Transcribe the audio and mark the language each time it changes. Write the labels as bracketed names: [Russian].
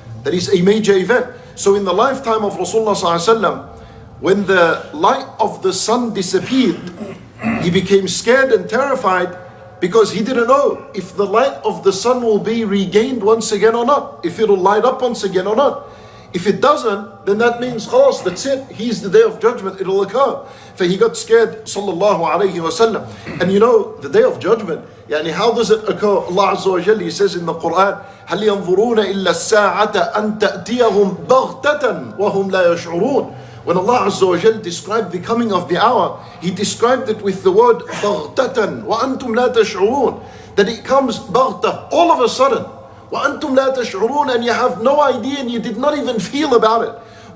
[English] That is a major event. So in the lifetime of Rasulullah ﷺ, when the light of the sun disappeared, he became scared and terrified, because he didn't know if the light of the sun will be regained once again or not, if it will light up once again or not. If it doesn't, then that means khalas, that's it. He's the day of judgment, it will occur. So he got scared, sallallahu alayhi wa sallam. And you know, the day of judgment, yani how does it occur? Allah Azza wa Jalla, He says in the Quran, [Arabic] هَلْ يَنظُرُونَ إِلَّا السَّاعَةَ أَن تَأْتِيَهُمْ بَغْتَةً وَهُمْ لَا يَشْعُرُونَ. [English] When Allah Azza wa Jalla described the coming of the hour, He described it with the word [Arabic] بَغْتَةً وَأَنْتُمْ لَا تَشْعُرُونَ. [English] That it comes بَغْتَة, all of a sudden. [Arabic] وَأَنْتُمْ لَا تَشْعُرُونَ, [English] and you have no idea and you did not even feel about it.